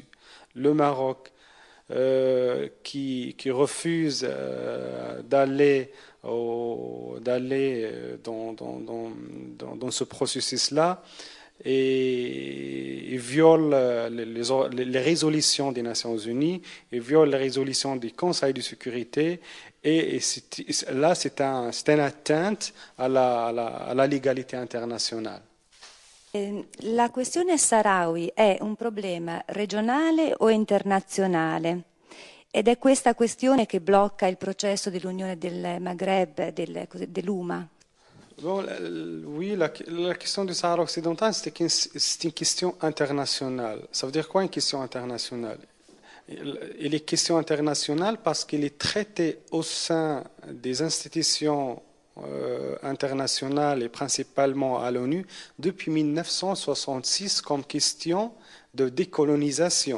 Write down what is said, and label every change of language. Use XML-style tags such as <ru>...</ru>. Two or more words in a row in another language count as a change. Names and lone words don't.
<fr>Le Maroc qui refuse d'aller dans ce processus-là et viole les résolutions des Nations Unies, et viole les résolutions du Conseil de sécurité, et là c'est une atteinte à la légalité internationale.</fr> <it>La questione Sahrawi è un problema regionale o internazionale? Ed è questa questione che blocca il processo dell'Unione del Maghreb, dell'UMA?</it> <fr>Bon, oui, la question du Sahara occidental, c'est une question internationale. Ça veut dire quoi une question internationale? Il est question internationale parce qu'il est traité au sein des institutions internationales et principalement à l'ONU depuis 1966 comme question de décolonisation.</fr>